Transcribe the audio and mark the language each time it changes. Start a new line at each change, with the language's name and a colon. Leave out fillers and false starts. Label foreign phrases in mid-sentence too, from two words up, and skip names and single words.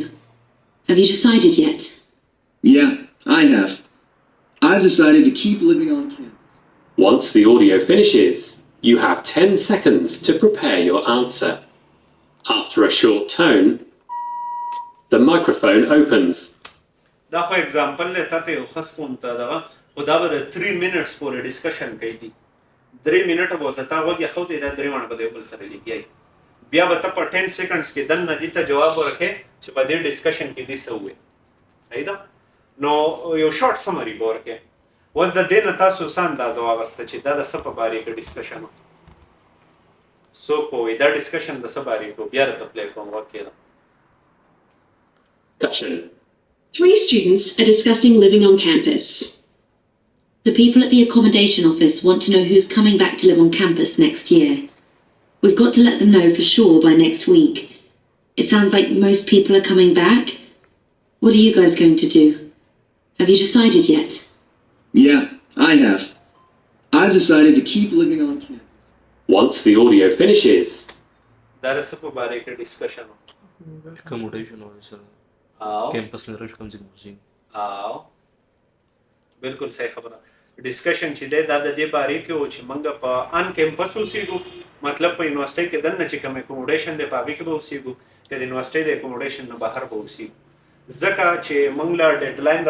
English: Have you decided yet? Yeah, I have. I've decided to keep living on campus. Once the audio finishes, you have 10 seconds to prepare your answer. After a short tone, the microphone opens.
Pashto: دا خو اگزامپل له تاسو یو خاص کوم ته دا خو دا به 3 منټس پورې ډسکشن کوي دي 3 منټه به ته وګیا خو دې دا 3 منټه به بل سره لیکي بیا به ته په 10 سیکنډز کې دنه دې ته جواب ورکې چې په دې ډسکشن کې دې څه وې صحیح ده نو یو
English: short summary
Pashto: ورکې وز د دې نه تاسو سم دا ځواب واست چې دا د څه په باره کې ډسکشن سو کوی دا ډسکشن د څه باره کې بیا راته پلی کوم وکړه.
English: Discussion. 3 students are discussing living on campus. The people at the accommodation office want to know who's coming back to live on campus next year. We've got to let them know for sure by next week. It sounds like most people are coming back. What are you guys going to do? Have you decided yet? Yeah, I have. I've decided to keep living on campus. Once the audio finishes,
Pashto: دا د څه په باره کې ډسکشن
English: accommodation officer
Pashto: او
English: campus narration comes in using
Pashto: او بالکل صحیح خبره ډسکشن چې دا د دې باره کې او چې موږ په
English: on campus
Pashto: اوسېږو مطلب په یونیورسيټي کې دنه چې کوم اکوموډیشن دی په هغه کې به اوسېږو که د یونیورسيټي د اکوموډیشن نه بهر به اوسېږو ځکه چې موږ لا ډیډلاین